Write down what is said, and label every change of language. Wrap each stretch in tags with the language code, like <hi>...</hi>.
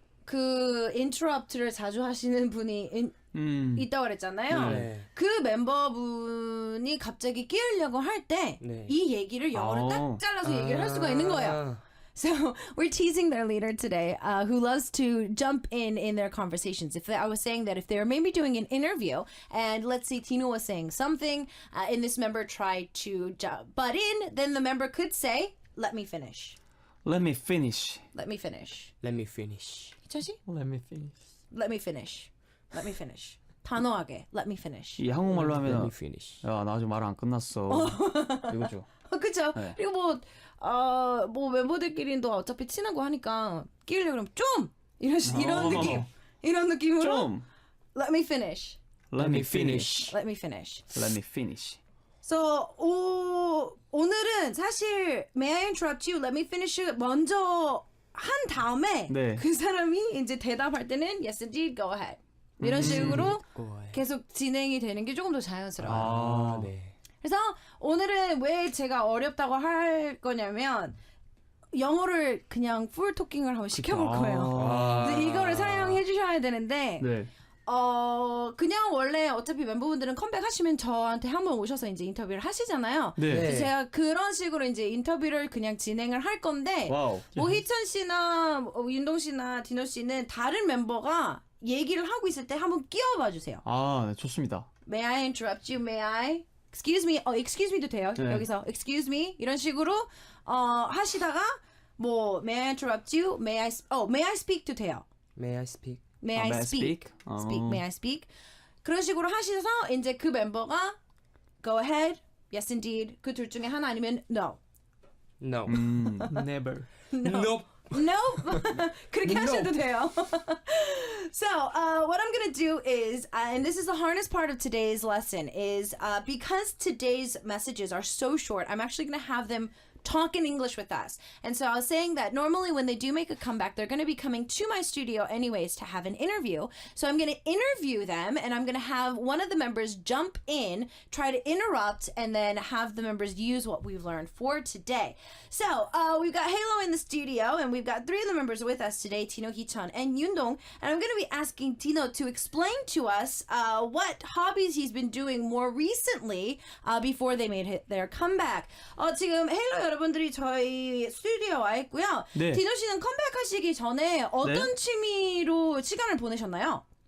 <ko>그 interrupt를 자주 하시는 분이 있다고 그랬잖아요. 네. 그 멤버분이 갑자기 끼우려고 할 때 이 네. 얘기를 영어로 딱 아. 잘라서 얘기를 할 수가 있는 거예요.</ko> <en>So we're teasing their leader today, who loves to jump in their conversations. I was saying that if they were maybe doing an interview, and let's say Tino was saying something, and this member tried to butt in, then the member could say, "Let me finish. Let me finish. Let me finish." Let me finish.</en> <ko>희천 씨?</ko> <en>Let me finish. Let me finish. Let me finish.</en> <ko>단호하게.</ko> <en>Let me finish.</en> <ko>이 한국말로</ko> <en>Let me</en> <ko>하면</ko> <en>finish.</en> <ko>야, 나 아직 말 안 끝났어. 이거죠. 그쵸? 네. 그리고 뭐 멤버들끼리도 어차피 친하고 하니까 끼우려고 그러면 좀 이런 느낌. 이런 느낌으로 좀.</ko> <en>Let me finish. Let me finish. Let me finish. Let me finish. So</en> <ko>오늘은 사실</ko> <en>May I interrupt you? Let me finish</en> <ko>먼저 한 다음에 네. 그 사람이 이제 대답할 때는</ko> <en>yes indeed go ahead</en> <ko>이런 식으로</ko> <en>Go ahead.</en> <ko>계속 진행이 되는 게 조금 더 자연스러워요. 아, 네. 그래서 오늘은 왜 제가 어렵다고 할 거냐면 영어를 그냥 풀 토킹을 한번 시켜볼 거예요. 그래서 이거를 사용해 주셔야 되는데 네. 그냥 원래 어차피 멤버분들은 컴백하시면 저한테 한번 오셔서 이제 인터뷰를 하시잖아요. 네. 그래서 제가 그런 식으로 이제 인터뷰를 그냥 진행을 할 건데 와우. 뭐 희천 씨나 윤동 씨나 디노 씨는 다른 멤버가 얘기를 하고 있을 때 한번 끼워봐 주세요. 아, 네, 좋습니다.</ko> <en>May I interrupt you? May I? Excuse me.</en> <ko>excuse me도 돼요. 네. 여기서</ko> <en>excuse me</en> <ko>이런 식으로 하시다가 뭐</ko> <en>May I interrupt you? May I speak</en> <ko>도 돼요.</ko> <en>May I speak? May I may I speak? speak? Speak. May I speak?</en> <ko>그런 식으로 하셔서 이제 그 멤버가</ko> <en>go ahead, yes indeed</en> <ko>그 둘 중에 하나 아니면</ko> <en>no. No. Never. Nope. Nope.</en> <ko>그렇게 하셔도 돼요.</ko> <en>So, what I'm going to do is, and this is the hardest part of today's lesson, is because today's messages are so short, I'm actually going to have them talk in English with us. And so I was saying that normally when they do make a comeback, they're going to be coming to my studio anyways to have an interview. So I'm going to interview them and I'm going to have one of the members jump in, try to interrupt, and then have the members use what we've learned for today. So we've got Halo in the studio and we've got 3 of the members with us today, Tino, 희천, and 윤동. And I'm going to be asking Tino to explain to us what hobbies he's been doing more recently before they made their comeback.</en> <ko>지금 헤일로 여러분들이 저희 스튜디오에 와 있고요. 네. 디노 씨는 컴백하시기 전에 어떤 네. 취미로 시간을 보내셨나요?</ko>